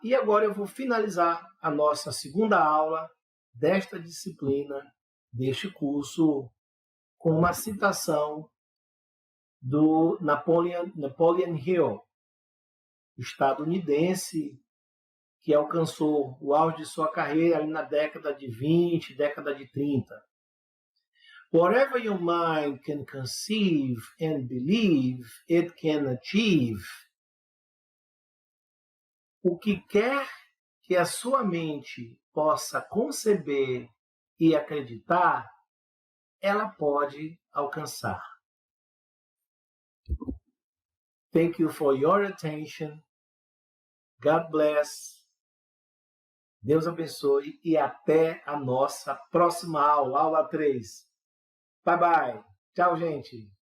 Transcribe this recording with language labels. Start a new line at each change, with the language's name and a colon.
Portuguese: E agora eu vou finalizar a nossa segunda aula desta disciplina, deste curso, com uma citação do Napoleon Hill, estadunidense, que alcançou o auge de sua carreira ali na década de 20, década de 30.
English: Whatever your mind can conceive and believe, it can achieve.
Portuguese: O que quer que a sua mente possa conceber e acreditar, ela pode alcançar.
English: Thank you for your attention. God bless.
Portuguese: Deus abençoe e até a nossa próxima aula, aula 3.
English: Bye, bye.
Portuguese: Tchau, gente.